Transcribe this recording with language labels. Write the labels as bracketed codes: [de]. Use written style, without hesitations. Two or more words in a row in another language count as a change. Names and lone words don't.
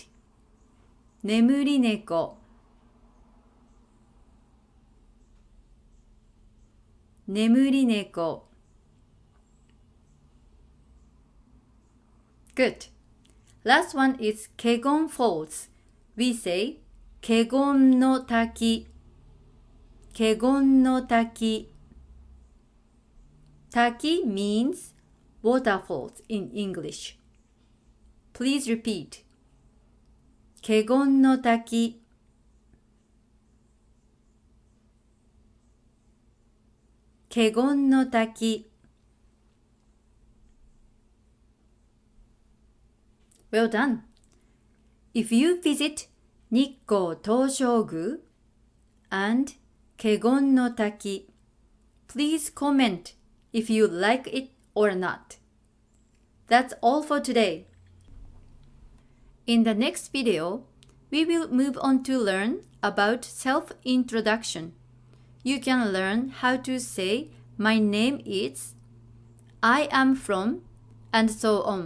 [en] Nemuri Neko. Nemuri Neko. Good. Last one is Kegon Falls. We say Kegon no Taki. Kegon no Taki. Taki means waterfalls in English. Please repeat. Kegon no Taki. Kegon no Taki. Well done. If you visit Nikko Toshogu and 華厳の滝. Please comment if you like it or not. That's all for today. In the next video, we will move on to learn about self-introduction. You can learn how to say my name is, I am from, and so on.